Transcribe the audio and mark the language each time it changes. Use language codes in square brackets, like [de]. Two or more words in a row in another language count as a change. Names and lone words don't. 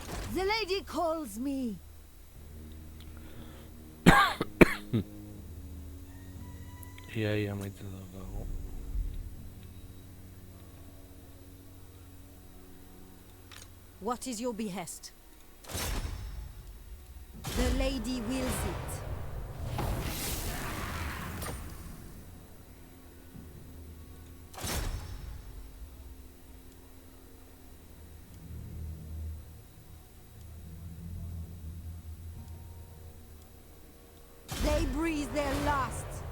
[en] The lady calls me. [eu] Ia amaitu daukagu. [en] What is your behest? The lady wills it. They breathe their last.